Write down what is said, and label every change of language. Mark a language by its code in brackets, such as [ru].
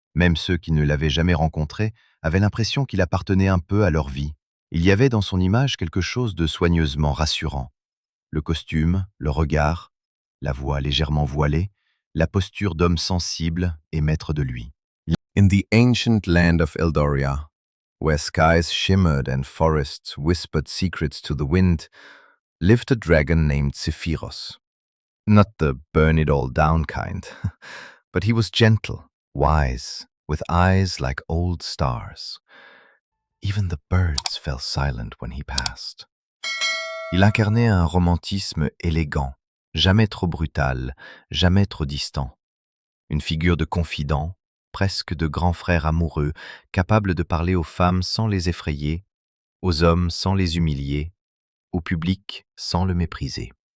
[fr] Même ceux qui ne l'avaient jamais rencontré avaient l'impression qu'il appartenait un peu à leur vie. Il y avait dans son image quelque chose de soigneusement rassurant. Le costume, le regard, la voix légèrement voilée, la posture d'homme sensible et maître de lui. [en] In the ancient land of Eldoria, where skies shimmered and forests whispered secrets to the wind, lived a dragon named Zephyros. Not the burn it all down kind, but he was gentle, wise, with eyes like old stars. Even the birds fell silent when he passed. [fr] Il incarnait un romantisme élégant, jamais trop brutal, jamais trop distant. Une figure de confident, presque de grand frère amoureux, capable de parler aux femmes sans les effrayer, aux hommes sans les humilier, au public sans le mépriser.